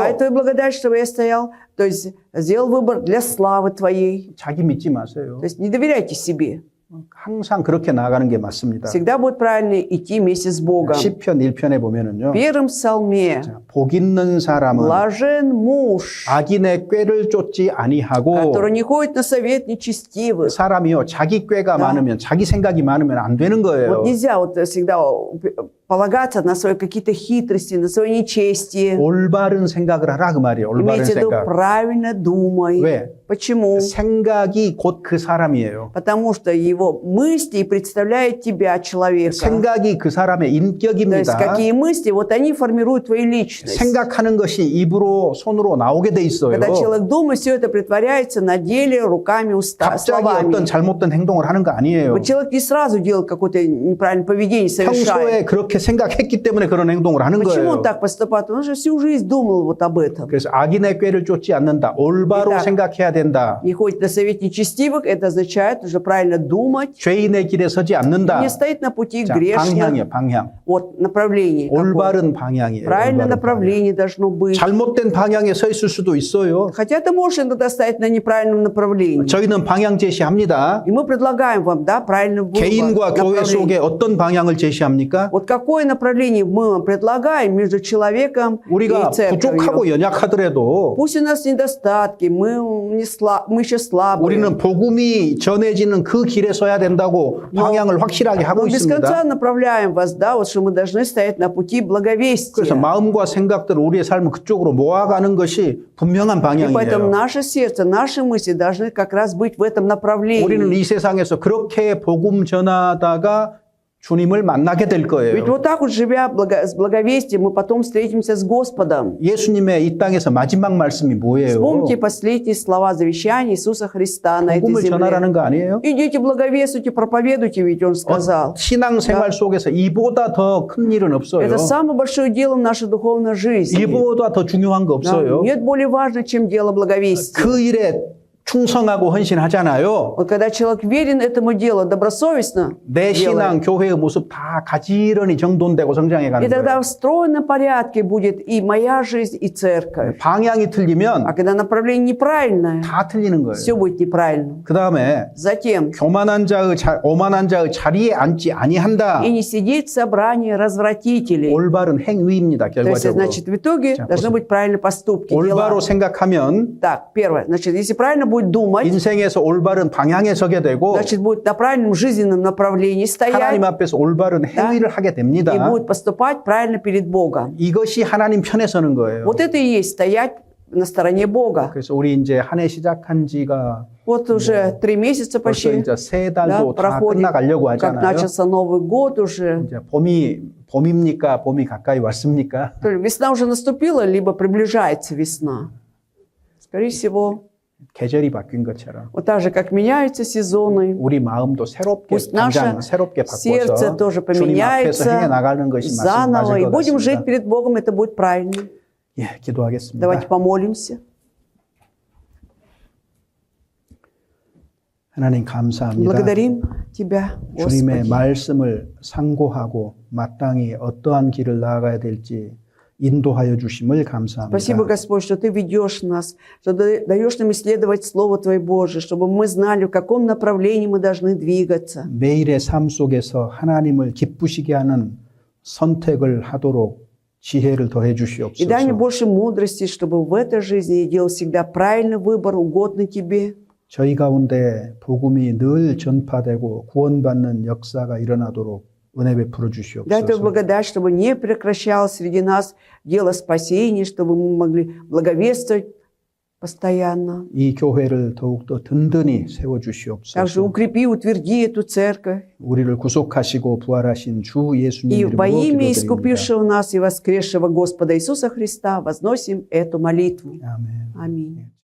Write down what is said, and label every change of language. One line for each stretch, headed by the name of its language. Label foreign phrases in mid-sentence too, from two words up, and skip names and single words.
Russian: Дай твою благодать, чтобы я стоял, то есть сделал выбор для славы твоей.
Korean: 자기 믿지 마세요.
Russian: То есть не доверяйте себе.
Korean: 항상 그렇게 나아가는 게 맞습니다.
Russian: Всегда будет правильно идти вместе с Богом.
Korean: 시편 1편에 보면은요.
Russian: В первом псалме
Korean: 복 있는 사람은
Russian: блажен муж,
Korean: 악인의 꾀를 쫓지 아니하고
Russian: который не ходит на совет нечестивых.
Korean: 사람이요 자기 꾀가 많으면 자기 생각이 많으면 안 되는 거예요.
Russian: Вот нельзя вот всегда полагаться на свои какие-то хитрости, на свое нечестие.
Korean: 올바른 생각을 하라 그 말이에요. 올바른
Russian: Имейте в виду,
Korean: 생각.
Russian: правильно думай.
Korean: 왜?
Russian: Почему?
Korean: 생각이 곧 그 사람이에요.
Russian: Потому что его мысли представляют тебя, человека.
Korean: 생각이 그 사람의
Russian: То есть
Korean: 인격입니다.
Russian: какие мысли, вот они формируют твою личность.
Korean: 생각하는 것이 입으로 손으로 나오게 돼 있어요.
Russian: Когда человек думает, все это притворяется на деле, руками,
Korean: 갑자기
Russian: словами.
Korean: 어떤 잘못된 행동을 하는 거 아니에요.
Russian: Вот человек не сразу делает какое-то неправильное поведение,
Korean: 평소에
Russian: совершает.
Korean: 그렇게 생각했기 때문에 그런 행동을 하는
Russian: Почему
Korean: 거예요.
Russian: он так поступает? Он же всю жизнь думал вот об этом.
Korean: 그래서 악인의 꾀를 쫓지 않는다. 올바로
Russian: итак,
Korean: 생각해야 된다.
Russian: Не ходит на совет нечестивых, это означает уже правильно думать.
Korean: 죄인의 길에 서지 않는다.
Russian: Не стоит на пути
Korean: 자,
Russian: грешных.
Korean: 방향이에요, 방향.
Russian: Вот направление. какое.
Korean: 올바른 방향이에요.
Russian: Правильное
Korean: 올바른
Russian: направление должно
Korean: 방향.
Russian: быть.
Korean: 잘못된 방향에 서 있을 수도 있어요.
Russian: Хотя ты можешь иногда стоять на неправильном направлении.
Korean: 저희는 방향 제시합니다.
Russian: И мы предлагаем вам, да, правильный выбор.
Korean: 개인과 교회
Russian: направление.
Korean: 속에 어떤 방향을 제시합니까?
Russian: Вот какое направление мы вам предлагаем между человеком
Korean: 우리가
Russian: и церковью?
Korean: 부족하고 연약하더라도
Russian: Пусть у нас недостатки, мы еще слабые.
Korean: 우리는 복음이 전해지는 그 길에 서야 된다고 방향을 확실하게 하고
Russian: Мы без конца
Korean: 있습니다.
Russian: направляем вас, да, вот что мы должны стоять на пути
Korean: 그래서
Russian: благовестия.
Korean: 마음과 생각들을 우리의 삶을 그쪽으로 모아가는 것이 분명한
Russian: И поэтому
Korean: 방향이에요.
Russian: наше сердце, наши мысли должны как раз быть в этом
Korean: 우리는
Russian: направлении.
Korean: 이 세상에서 그렇게 복음 전하다가 주님을 만나게 될
Russian: Ведь
Korean: 거예요.
Russian: вот так вот, живя с благовестием, мы потом встретимся с Господом.
Korean: 예수님의 이 땅에서 마지막 말씀이 뭐예요?
Russian: Вспомните последние слова завещания Иисуса Христа на этой
Korean: 복음을
Russian: земле.
Korean: 전하라는 거 아니에요?
Russian: Идите, благовествуйте, проповедуйте, ведь Он сказал.
Korean: 신앙생활 속에서 이보다 더 큰 일은 없어요.
Russian: Это самое большое дело в нашей духовной жизни.
Korean: 이보다 더 중요한 거
Russian: Да,
Korean: 없어요.
Russian: нет более важного, чем дело благовестия.
Korean: 그 일에 충성하고 헌신하잖아요.
Russian: Вот когда человек верен этому делу, добросовестно
Korean: 내 신앙,
Russian: делает,
Korean: 교회의 모습 다 가지런히 정돈되고 성장해
Russian: и
Korean: 가는
Russian: тогда
Korean: 거예요.
Russian: в стройном порядке будет и моя жизнь, и церковь.
Korean: 방향이 틀리면
Russian: А когда направление неправильное,
Korean: 다 틀리는 거예요.
Russian: все будет неправильно.
Korean: 그 다음에
Russian: Затем,
Korean: 교만한 오만한 자의 자리에 앉지 아니한다.
Russian: и не сидеть в собрании развратителей.
Korean: 올바른 행위입니다.
Russian: То есть,
Korean: 결과적으로.
Russian: значит, в итоге
Korean: 자,
Russian: должны быть правильные поступки,
Korean: 올바로
Russian: дела.
Korean: 생각하면
Russian: Так, первое. Значит, если правильно будет думать,
Korean: 인생에서 올바른 방향에 서게 되고
Russian: значит, будет на правильном жизненном направлении стоять
Korean: 하나님 앞에서 올바른 행위를 하게 됩니다.
Russian: и будет поступать правильно перед Богом.
Korean: 이것이 하나님 편에 서는 거예요.
Russian: Вот это и есть стоять на стороне Бога.
Korean: 그래서 우리 이제 한 해 시작한 지가
Russian: Вот уже 3 месяца
Korean: 벌써
Russian: почти
Korean: 이제 세
Russian: да,
Korean: 달도 다
Russian: проходит,
Korean: 끝나가려고
Russian: как
Korean: 하잖아요.
Russian: начался Новый год уже.
Korean: 이제 봄입니까? 봄이 가까이 왔습니까?
Russian: То ли весна уже наступила, либо приближается весна. Скорее всего,
Korean: 계절이 바뀐 것처럼
Russian: Вот так же, как меняются сезоны,
Korean: 우리 마음도 새롭게
Russian: Пусть наше
Korean: 당장 새롭게
Russian: сердце
Korean: 바꿔서
Russian: тоже
Korean: 주님 앞에서 행해
Russian: поменяется
Korean: 나가는 것이
Russian: заново,
Korean: 맞을
Russian: и
Korean: 것
Russian: будем жить
Korean: 같습니다.
Russian: перед Богом, это будет правильно.
Korean: 예, 기도하겠습니다.
Russian: Давайте помолимся.
Korean: 하나님 감사합니다.
Russian: Благодарим Тебя,
Korean: 주님의
Russian: Господи.
Korean: 말씀을 상고하고 마땅히 어떠한 길을 나아가야 될지 인도하여 주심을 감사합니다.
Russian: Спасибо, Господь, что Ты ведешь нас, что Ты даешь нам исследовать Слово Твое Божие, чтобы мы знали, в каком направлении мы должны двигаться.
Korean: 매일의 삶 속에서 하나님을 기쁘시게 하는 선택을 하도록 지혜를 더해
Russian: И дай мне
Korean: 주시옵소서.
Russian: больше мудрости, чтобы в этой жизни я делал всегда правильный выбор, угодный Тебе.
Korean: 저희 가운데 복음이 늘 전파되고 구원받는 역사가 일어나도록 은혜 베풀어
Russian: Дай Твою
Korean: 주시옵소서.
Russian: благодать, чтобы не прекращалось среди нас дело спасения, чтобы мы могли благовествовать постоянно.
Korean: 이 교회를 더욱더 든든히 세워
Russian: Также
Korean: 주시옵소서.
Russian: укрепи, утверди эту церковь.
Korean: 우리를 구속하시고 부활하신 주 예수님
Russian: И
Korean: 이름으로
Russian: во имя
Korean: 기도드립니다.
Russian: искупившего нас и воскресшего Господа Иисуса Христа возносим эту молитву.
Korean: 아멘.
Russian: Аминь.